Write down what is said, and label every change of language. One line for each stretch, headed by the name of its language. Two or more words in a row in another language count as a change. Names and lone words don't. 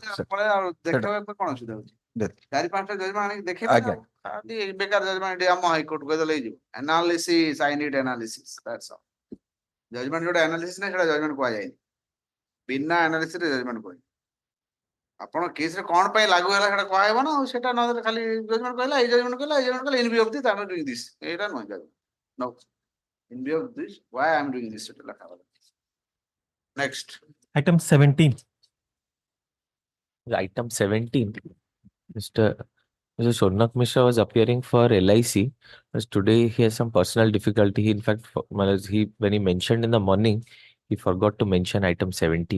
Odia: ଦେଖେଇବା କଣ ଅସୁବିଧା ହଉଛି 4-5ଟା ଜଜମେଣ୍ଟ ଆଣିକି ଦେଖେଇବା ଖାଲି ବେକାର ଜଜମେଣ୍ଟ ଆମ ହାଇକୋର୍ଟ କହିଦେଲେ ହେଇଯିବ
English: analysis I need analysis that's all
Odia: ଜଜମେଣ୍ଟ ଯୋଉଟା ଆନାଲିସିସ୍ ନାହିଁ ସେଟା ଜଜମେଣ୍ଟ କୁହାଯାଏନି ବିନା ଆନାଲିସିସ୍ ରେ ଜଜମେଣ୍ଟ କୁହାଯାଏ ଆପଣ କେସ୍ ରେ କଣ ପାଇଁ ଲାଗୁ ହେଲା ସେଟା କୁହାହେବ ନା ଆଉ ସେଟା ନହେଲେ ଖାଲି ଜଜମେଣ୍ଟ କହିଲା ଏଇ ଜଜମେଣ୍ଟ କହିଲା ଏଇ ଜଜମେଣ୍ଟ କହିଲା
English: in view of this I am doing this
Odia: ଏଇଟା ନୁହେଁ ଜଜମେଣ୍ଟ
English: no in view of this why I am doing this
Odia: ସେଟା ଲେଖା ହବ next
English: item 17 Item 17, Mr. Shonak Mishra was appearing for LIC, but today he has some personal difficulty. He, in fact, when he mentioned in the morning, he forgot to mention item 17.